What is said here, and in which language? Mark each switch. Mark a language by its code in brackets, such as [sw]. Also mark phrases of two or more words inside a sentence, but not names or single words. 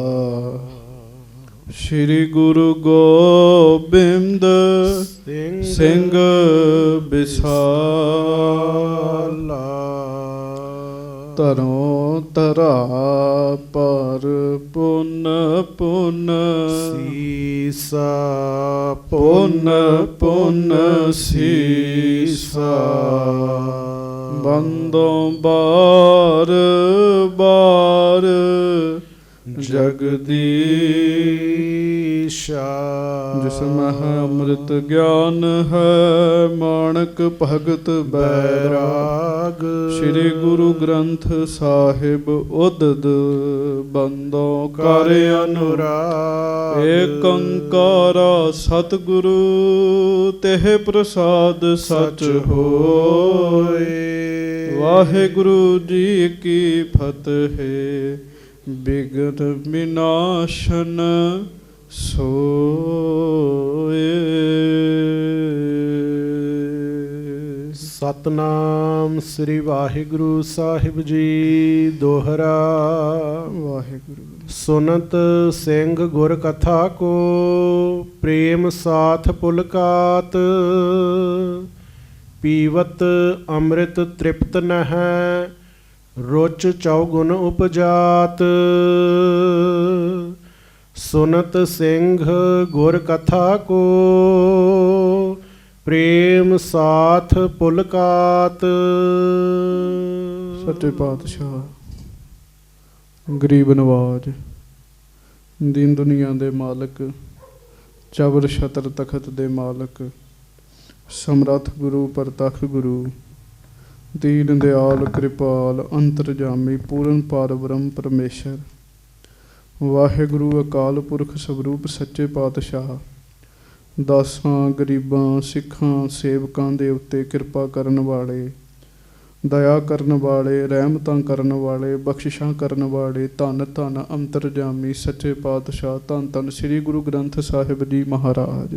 [bra] श्री गुरु गोबिंद सिंह विशाला, तरों तरा पर पुन पुन सीसा, पुन पुन सीसा। बंदों बार बार जगदीशा। जिसमें है अमृत ज्ञान है माणक भगत बैराग। श्री गुरु ग्रंथ साहिब उदद बंदों कर अनुराग। एक अंकारा सतगुरु तेह प्रसाद सच होए। वाहिगुरु जी की फतेह बिघ्न विनाशन सोए। सतनाम श्री वाहिगुरु साहिब जी दोहरा। वाहिगुरु सुनत सिंह गुर कथा को प्रेम साथ पुलकात। पीवत अमृत तृप्त न है रुच चौगुन उपजात। सुनत सिंह गुर कथा को प्रेम साथ पुलकात। [pa] ਸੱਚੇ ਪਾਤਸ਼ਾਹ ਗਰੀਬ ਨਵਾਜ਼ ਦੀਨ ਦੁਨੀਆ ਦੇ ਮਾਲਕ, ਚੌਰ ਛਤਰ ਤਖ਼ਤ ਦੇ ਮਾਲਕ, ਸਮਰੱਥ ਗੁਰੂ ਪਰਤੱਖ ਗੁਰੂ, ਦੀਨ ਦਿਆਲ ਕਿਰਪਾਲ ਅੰਤਰਜਾਮੀ ਪੂਰਨ ਪਾਰ ਬ੍ਰਹਮ ਪਰਮੇਸ਼ਵਰ। ਵਾਹਿਗੁਰੂ ਅਕਾਲ ਪੁਰਖ ਸਰੂਪ ਸੱਚੇ ਪਾਤਸ਼ਾਹ ਦਾਸਾਂ ਗਰੀਬਾਂ ਸਿੱਖਾਂ ਸੇਵਕਾਂ ਦੇ ਉੱਤੇ ਕਿਰਪਾ ਕਰਨ ਵਾਲੇ, ਦਇਆ ਕਰਨ ਵਾਲੇ, ਰਹਿਮਤਾਂ ਕਰਨ ਵਾਲੇ, ਬਖ਼ਸ਼ਿਸ਼ਾਂ ਕਰਨ ਵਾਲੇ, ਧੰਨ ਧੰਨ ਅੰਤਰਜਾਮੀ ਸੱਚੇ ਪਾਤਸ਼ਾਹ ਧੰਨ ਧੰਨ ਸ੍ਰੀ ਗੁਰੂ ਗ੍ਰੰਥ ਸਾਹਿਬ ਜੀ ਮਹਾਰਾਜ।